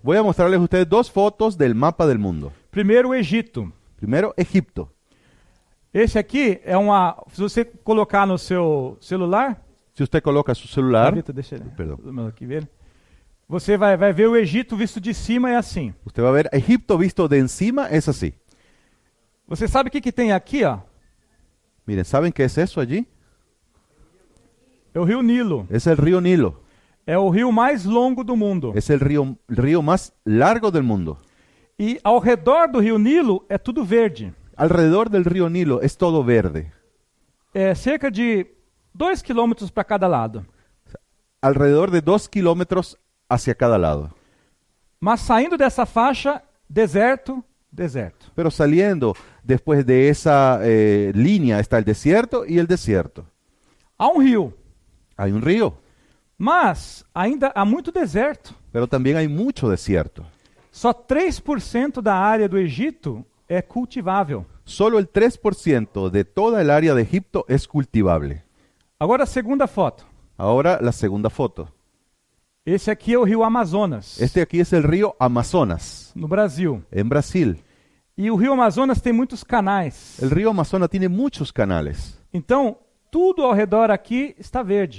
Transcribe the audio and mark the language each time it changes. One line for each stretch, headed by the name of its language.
Spanish: Voy a mostrarles a ustedes dos fotos del mapa del mundo.
Portuguese: Primeiro, o Egito.
Spanish: Primero, Egipto.
Portuguese: Esse aqui é se você colocar no seu celular,
Spanish: Si usted coloca su celular,
Portuguese: Vitor, deixa ele. Perdão. Aqui ver. Você vai ver o Egito visto de cima é assim.
Spanish: usted va a ver Egipto visto de encima, es así.
Portuguese: Você sabe o que tem aqui, ó?
Spanish: Miren, ¿saben qué es eso allí?
Portuguese: É o Rio Nilo.
Spanish: Es el río Nilo.
Portuguese: É o rio mais longo do mundo.
Spanish: Es el río más largo del mundo.
Portuguese: E ao redor do Rio Nilo é tudo verde.
Spanish: Alrededor del río Nilo es todo verde.
Portuguese: É cerca de 2 quilômetros para cada lado.
Spanish: Alrededor de 2 kilómetros hacia cada lado.
Portuguese: Mas saindo dessa faixa, deserto, deserto.
Spanish: Pero saliendo después de esa línea está el desierto y el desierto.
Portuguese: Há um rio,
Spanish: Hay un río,
Portuguese: mas ainda há muito deserto.
Spanish: pero también hay mucho desierto.
Portuguese: Só 3% da área do Egito é cultivável.
Spanish: Solo el 3% de toda el área de Egipto es cultivable.
Portuguese: Agora a segunda foto.
Spanish: Ahora la segunda foto.
Portuguese: Esse aqui é o rio Amazonas,
Spanish: Este aquí es el río Amazonas,
Portuguese: no Brasil.
Spanish: en Brasil.
Portuguese: E o rio Amazonas tem muitos canais.
Spanish: El río Amazonas tiene muchos canales.
Portuguese: Então, tudo ao redor aqui está verde.